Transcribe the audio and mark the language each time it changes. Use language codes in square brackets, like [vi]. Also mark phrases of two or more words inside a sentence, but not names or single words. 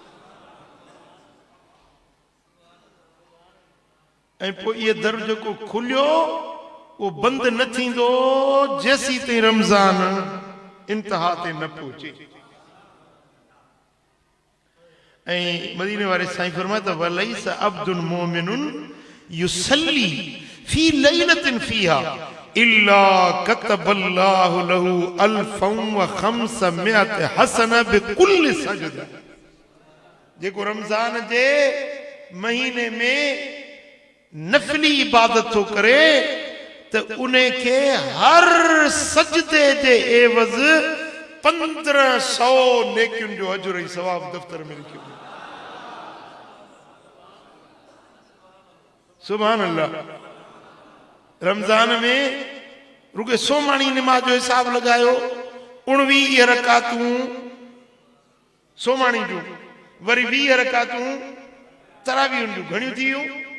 [sd] ऐं पोइ इहे दर जेको खुलियो वो बंद न थींदो जेसी ताईं रमज़ान इंतहा ते न पहुचे। ۽ مديني واري سائين فرمايو ت [ar] وليس عبد مؤمن يصلي في ليلة فيها إلا كتب الله له ألفا وخمسمائة حسنة بكل سجدة. [sd] जेको रमज़ान जे महीने में नफली इबादत थो करे त उन्हें के हर सजदे जे एवज़ 1500 नेकियुनि जो अजर ऐं सवाब दफ़्तर में लिखियो। [ar] سبحان الله. [sd] रमज़ान में रुगे सोमाणी निमाज जो हिसाब लगायो, 19 रकातूं सोमाणी जूं, वरी 20 रकातूं तरावीहुनि जूं घणियूं थी वियूं?